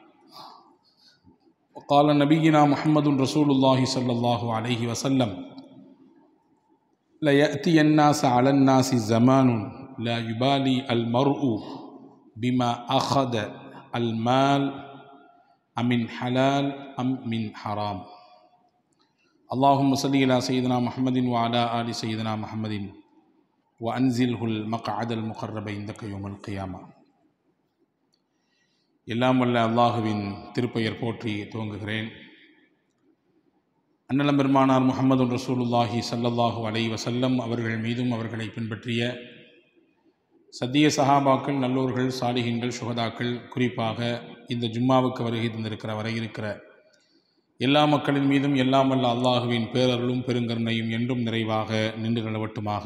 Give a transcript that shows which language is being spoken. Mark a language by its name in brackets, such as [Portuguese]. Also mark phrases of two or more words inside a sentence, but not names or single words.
[Arabic] وقال نبينا محمد رسول الله صلى الله عليه وسلم: ليأتي الناس على الناس زمان لا يبالي المرء بما أخذ المال أمن حلال أم من حرام. اللهم صل على سيدنا محمد وعلى آل سيدنا محمد وأنزله المقعد المقرب عندك يوم القيامة. [Tamil] எல்லாம் வல்ல அல்லாஹுவின் திருப்பெயர் போற்றி துவங்குகிறேன். அன்னலம் பெருமானார் முஹம்மது [Arabic] رسول الله صلى الله عليه وسلم [Tamil] அவர்கள் மீதும் அவர்களை பின்பற்றிய சத்திய சஹாபாக்கள், நல்லோர்கள், சாலிஹீன்கள், சுஹதாக்கள், குறிப்பாக இந்த ஜும்மாவுக்கு வருகை தந்திருக்கிற வரை இருக்கிற எல்லா மக்களின் மீதும் எல்லாம் வல்ல அல்லாஹுவின் பேரருளும் பெருங்கருணையும் என்றும் நிறைவாக நின்று நிலவட்டுமாக.